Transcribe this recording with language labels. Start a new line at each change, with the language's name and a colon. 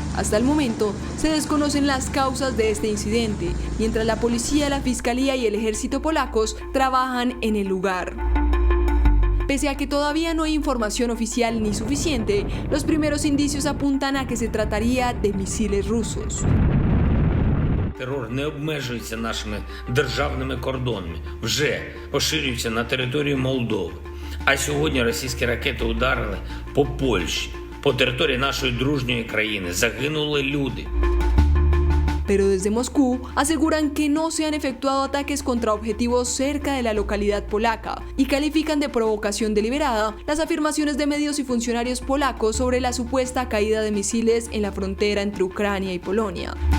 Spanish: Hasta el momento, se desconocen las causas de este incidente, mientras la policía, la fiscalía y el ejército polacos trabajan en el lugar. Pese a que todavía no hay información oficial ni suficiente, los primeros indicios apuntan a que se trataría de misiles rusos.
Ukrainian: Терор не обмежується нашими державними кордонами, вже поширюється на територію Молдови. А сьогодні російські ракети ударили по Польщі, по території нашої дружньої країни. Загинули люди.
Spanish: Pero desde Moscú aseguran que no se han efectuado ataques contra objetivos cerca de la localidad polaca y califican de provocación deliberada las afirmaciones de medios y funcionarios polacos sobre la supuesta caída de misiles en la frontera entre Ucrania y Polonia.